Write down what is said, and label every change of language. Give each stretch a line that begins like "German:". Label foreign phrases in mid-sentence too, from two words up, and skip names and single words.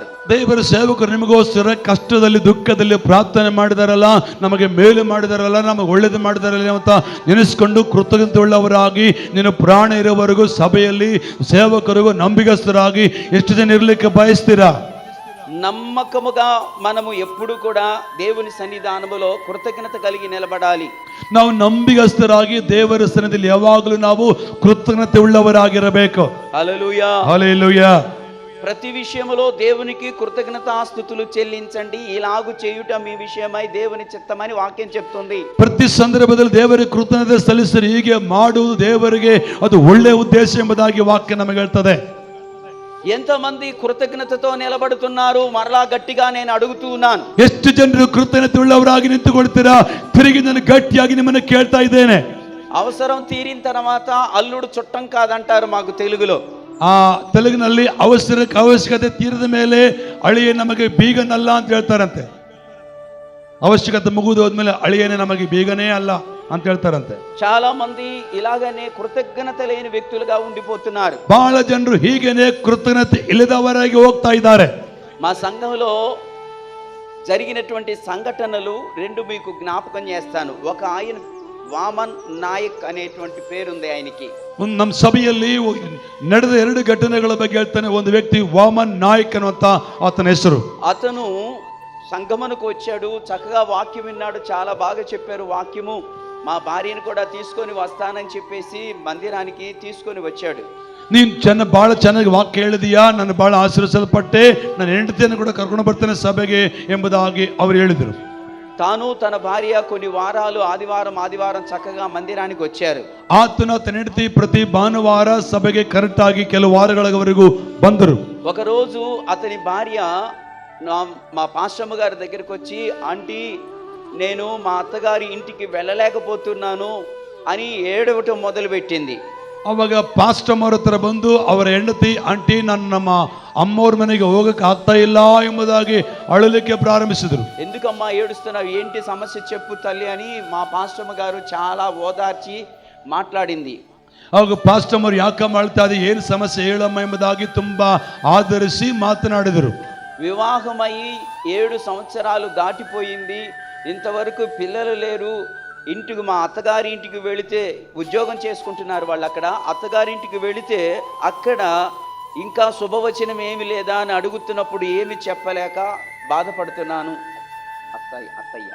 Kannada: ದೇವರ ಸೇವಕರು ನಿಮಗೋಸ್ಕರ ಕಷ್ಟದಲ್ಲಿ ದುಃಖದಲ್ಲಿ ಪ್ರಾರ್ಥನೆ ಮಾಡಿದಾರಲ್ಲ, ನಮಗೆ ಮೇಲು ಮಾಡಿದಾರಲ್ಲ, ನಮಗೆ ಒಳ್ಳೇದು ಮಾಡಿದಾರಲ್ಲ ಅಂತ ನೆನೆಸ್ಕೊಂಡು ಕೃತಜ್ಞತೆ ಉಳ್ಳವರಾಗಿ ನೀನು ಪ್ರಾಣ ಇರುವವರೆಗೂ ಸಭೆಯಲ್ಲಿ ಸೇವಕರಿಗೂ ನಂಬಿಗಸ್ತರಾಗಿ ಎಷ್ಟು ಜನ ಇರಲಿಕ್ಕೆ ಬಯಸ್ತೀರಾ?
Telugu: నమ్మకముగా మనము ఎప్పుడు కూడా దేవుని సన్నిధానములో కృతజ్ఞత కలిగి నిలబడాలి.
Kannada: ನಾವು ನಂಬಿಗಸ್ತರಾಗಿ ದೇವರ ಸನ್ನಿಧಿಯಲ್ಲಿ ಯಾವಾಗಲೂ ನಾವು ಕೃತಜ್ಞತೆ ಉಳ್ಳವರಾಗಿರಬೇಕು.
Telugu: హల్లెలూయా. హల్లెలూయా. ప్రతి విషయములో దేవునికి కృతజ్ఞతాస్తుతులు చెల్లించండి, ఇలాగు చేయుట మీ విషయమై దేవుని చిత్తమని వాక్యం చెప్తుంది.
Kannada: ಪ್ರತಿ ಸಂದರ್ಭದಲ್ಲಿ ದೇವರಿಗೆ ಕೃತಜ್ಞತೆ ಸಲ್ಲಿಸಿರಿ, ಹೀಗೆ ಮಾಡುವುದು ದೇವರಿಗೆ ಅದು ಒಳ್ಳೆಯ ಉದ್ದೇಶ ಎಂಬುದಾಗಿ ವಾಕ್ಯ ನಮಗೆ ಹೇಳ್ತದೆ.
Telugu: ఎంతమంది కృతజ్ఞతతో నిలబడుతున్నారు? మరలా గట్టిగా నేను అడుగుతున్నాను,
Kannada: ಎಷ್ಟು ಜನರು ಕೃತಜ್ಞತೆ ಉಳ್ಳವರಾಗಿ ನಿಂತುಕೊಳ್ತೀರಾ? ತಿರುಗಿ ನಾನು ಗಟ್ಟಿಯಾಗಿ ನಿಮ್ಮನ್ನು ಕೇಳ್ತಾ ಇದ್ದೇನೆ.
Telugu: అవసరం తీరిన తర్వాత అల్లుడు చుట్టం కాదంటారు మాకు తెలుగులో.
Kannada: ಆ ತೆಲುಗಿನಲ್ಲಿ ಅವಶ್ಯಕತೆ ತೀರಿದ ಮೇಲೆ ಅಳಿಯ ನಮಗೆ ಬೀಗನಲ್ಲ ಅಂತ ಹೇಳ್ತಾರಂತೆ. ಅವಶ್ಯಕತೆ ಮುಗಿದು ಹೋದ್ಮೇಲೆ ಅಳಿಯನೇ ನಮಗೆ ಬೀಗನೇ ಅಲ್ಲ ಅಂತ ಹೇಳ್ತಾರಂತೆ.
Telugu: చాలా మంది ఇలాగనే కృతజ్ఞత లేని వ్యక్తులుగా ఉండిపోతున్నారు.
Kannada: ಬಹಳ ಜನರು ಹೀಗೇನೆ ಕೃತಜ್ಞತೆ ಇಲ್ಲದವರಾಗಿ ಹೋಗ್ತಾ ಇದ್ದಾರೆ.
Telugu: మా సంఘంలో జరిగినటువంటి సంఘటనలు 2 మీకు జ్ఞాపకం చేస్తాను. ఒక ఆయన వామన్ నాయక్ అనేటువంటి పేరుంది ఆయనకి.
Kannada: ನಮ್ಮ ಸಭೆಯಲ್ಲಿ ನಡೆದ 2 ಘಟನೆಗಳ ಬಗ್ಗೆ ಹೇಳ್ತಾನೆ. ಒಂದು ವ್ಯಕ್ತಿ ವಾಮನ್ ನಾಯಕ್ ಅನ್ನುವಂತ ಆತನ ಹೆಸರು.
Telugu: అతను సంఘమునకు వచ్చాడు, చక్కగా వాక్యం విన్నాడు, చాలా బాగా చెప్పారు వాక్యము. మా భార్యను కూడా తీసుకొని వస్తానని చెప్పేసి మందిరానికి తీసుకొని వచ్చాడు.
Kannada: ನೀನು ಬಹಳ ಚೆನ್ನಾಗಿ ವಾಕ್ಯ ಹೇಳಿದೀಯಾ, ನಾನು ಬಹಳ ಆಶೀರ್ವದಿಸಲ್ಪಟ್ಟೆ, ನನ್ನ ಹೆಂಡತಿಯನ್ನು ಕೂಡ ಕರ್ಕೊಂಡು ಬರ್ತೇನೆ ಸಭೆಗೆ ಎಂಬುದಾಗಿ ಅವರು ಹೇಳಿದರು.
Telugu: తాను తన భార్య కొన్ని వారాలు ఆదివారం చక్కగా మందిరానికి వచ్చారు.
Kannada: ಆತನ ತನ್ನ ಹೆಂಡತಿ ಪ್ರತಿ ಭಾನುವಾರ ಸಭೆಗೆ ಕರೆಕ್ಟ್ ಆಗಿ ಕೆಲವು ವಾರಗಳವರೆಗೂ ಬಂದರು.
Telugu: ఒకరోజు అతని భార్య మా పాస్టమ్మ గారి దగ్గరికి వచ్చి, ఆంటీ నేను మా అత్తగారి ఇంటికి వెళ్ళలేకపోతున్నాను అని ఏడవటం మొదలుపెట్టింది.
Kannada: ಅವಾಗ ಪಾಸ್ಟಮ್ ಅವರ ಹತ್ರ ಬಂದು ಅವರ ಹೆಂಡತಿ, ಆಂಟಿ ನಾನು ನಮ್ಮ ಅಮ್ಮವ್ರ ಮನೆಗೆ ಹೋಗಕ್ಕೆ ಆಗ್ತಾ ಇಲ್ಲ ಎಂಬುದಾಗಿ ಅಳಲಿಕ್ಕೆ ಪ್ರಾರಂಭಿಸಿದರು.
Telugu: ఎందుకమ్మా ఏడుస్తున్నావు, ఏంటి సమస్య చెప్పు తల్లి అని మా పాస్టమ్మ గారు చాలా ఓదార్చి మాట్లాడింది.
Kannada: ಅವಾಗ ಪಾಸ್ಟಮ್ ಅವರು ಯಾಕಮ್ಮ ಅಳ್ತಾ ಇದೆ, ಏನು ಸಮಸ್ಯೆ ಹೇಳಮ್ಮ ಎಂಬುದಾಗಿ ತುಂಬಾ ಆಧರಿಸಿ ಮಾತನಾಡಿದರು.
Telugu: వివాహమై 7 సంవత్సరాలు దాటిపోయింది, ఇంతవరకు పిల్లలు లేరు. ఇంటికి మా అత్తగారి ఇంటికి వెళితే ఉద్యోగం చేసుకుంటున్నారు వాళ్ళు అక్కడ. అత్తగారింటికి వెళితే అక్కడ ఇంకా శుభవచనం ఏమి లేదా అని అడుగుతున్నప్పుడు ఏమి చెప్పలేక బాధపడుతున్నాను అత్తయ్య.